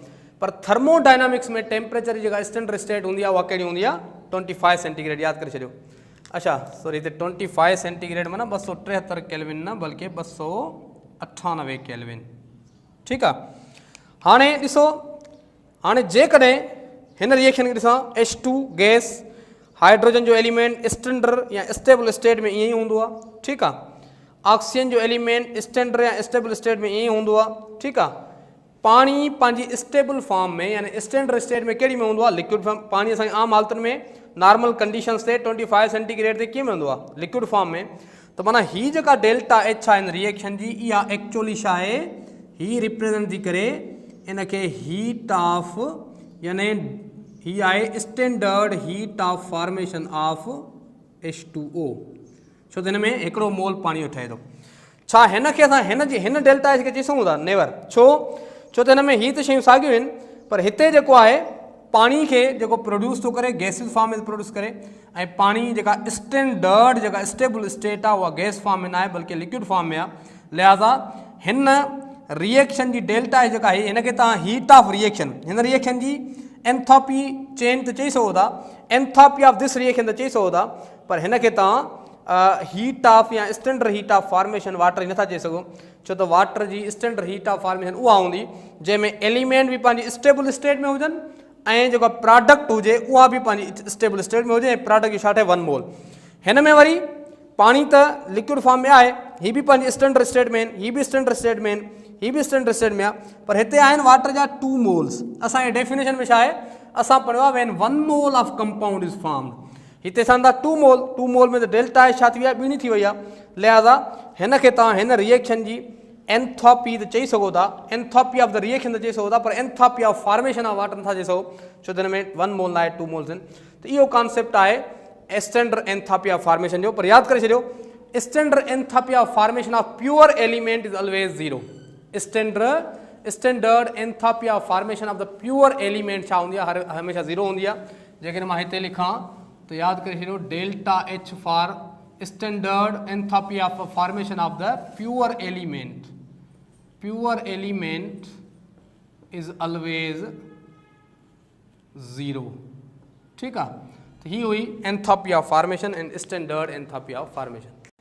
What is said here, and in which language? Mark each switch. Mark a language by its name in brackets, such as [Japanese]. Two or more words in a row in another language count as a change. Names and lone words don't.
[Sindhi] पर थर्मोडायनामिक्स में टेम्परेचर जी जेका [English] standard state [Sindhi] हूंदी आहे, उहा कहिड़ी हूंदी आहे? 25 सेंटीग्रेड। यादि करे छॾियो। अच्छा सॉरी, हिते 25 सेंटीग्रेड माना 273 केल्विन न, बल्कि 298 केल्विन। ठीकु आहे। हाणे ॾिसो, हाणे जेकॾहिं हिन रिएक्शन खे ॾिसां, H2 गैस हाइड्रोजन जो एलिमेंट स्टैंडर्ड या [English] stable state [Sindhi] में ईअं ई हूंदो आहे। ठीकु आहे। ऑक्सीजन जो एलिमेंट स्टैंडर्ड या [English] stable state [Sindhi] में ईअं ई हूंदो आहे। ठीकु आहे। पाणी पंहिंजी [English] stable form [Sindhi] में यानी [English] standard state [Sindhi] में कहिड़ी में हूंदो आहे? [English] liquid form. [Sindhi] पाणी असांजी आम हालतुनि में [English] normal conditions [Sindhi] ते 25 सेंटीग्रेड ते कीअं में हूंदो आहे? [English] liquid form [Sindhi] में। त माना हीअ जेका [English] delta H [Sindhi] आहे हिन रिएक्शन जी, इहा एक्चुअली छा आहे? ही रिप्रेज़ेंट थी करे इन खे [English] heat of, [Sindhi] यानी ही आहे [English] standard heat of formation of H2O. [Sindhi] छो त हिन में हिकिड़ो मोल पाणी जो ठहे थो। छा हिन खे असां हिन [English] delta H [Sindhi] खे चई सघूं था? नेवर। छो त हिन में हीअ त शयूं साॻियूं आहिनि, पर हिते जेको आहे पाणी खे जेको प्रोड्यूस थो करे [English] gaseous form [Sindhi] में प्रोड्यूस करे, ऐं पाणी जेका स्टैंडर्ड जेका [English] stable state [Sindhi] आहे उहा [English] gas form [Sindhi] में न आहे बल्कि [English] liquid form [Sindhi] में आहे। लिहाज़ा हिन रिएक्शन जी [English] delta H [Sindhi] जेका आहे, हिन खे तव्हां [English] heat of reaction, [Sindhi] हिन रिएक्शन जी [English] enthalpy change [Sindhi] त चई सघो था, [English] enthalpy of this reaction [Sindhi] त चई सघो था, पर हिन खे तव्हां [English] heat of [Sindhi] या [English] standard heat of formation water [Sindhi] नथा चई सघो। छो त वाटर जी [English] standard heat of formation [Sindhi] उहा हूंदी जंहिंमें एलिमेंट बि पंहिंजी [English] stable state [Sindhi] में हुजनि ऐं जेको प्रोडक्ट हुजे उहा बि पंहिंजी [English] stable state [Sindhi] में हुजे ऐं प्रोडक्ट जी छा ठहे 1 मोल। हिन में वरी पाणी त [English] liquid form [Sindhi] में आहे, हीअ बि पंहिंजी [English] standard state [Sindhi] में आहिनि, हीअ बि [English] standard state [Sindhi] में आहिनि, हीअ बि [English] standard state [Sindhi] में आहे, पर हिते आहिनि वाटर जा 2 मोल्स। असांजे डेफिनेशन में छा आहे, असां पढ़ियो आहे [English] when 1 mole of compound is formed, [Sindhi] हिते चवनि था 2 मोल, 2 मोल में त [English] delta H [Sindhi] छा थी वई आहे, ॿीणी थी वई आहे, लिहाज़ा हिन खे तव्हां हिन रिएक्शन जी एंथोपी त चई सघो था, [English] enthalpy of the reaction [Sindhi] त चई सघो था, पर [English] enthalpy of formation of water [Sindhi] नथा चई सघो, छो त हिन में 1 मोल न आहे 2 मोल्स आहिनि। त इहो कॉन्सेप्ट आहे [English] standard enthalpy of formation [Sindhi] जो, पर यादि करे छॾियो [English] standard enthalpy of formation of pure element is always 0. standard enthalpy of formation of the pure element [Sindhi] छा हूंदी आहे, हमेशह 0 हूंदी आहे। जेकॾहिं मां हिते लिखां त यादि करे छॾियो [English] delta H for standard enthalpy of formation of the pure element is always 0. [Hindi] ठीक है, तो ही हुई [English] enthalpy of formation and standard enthalpy of formation.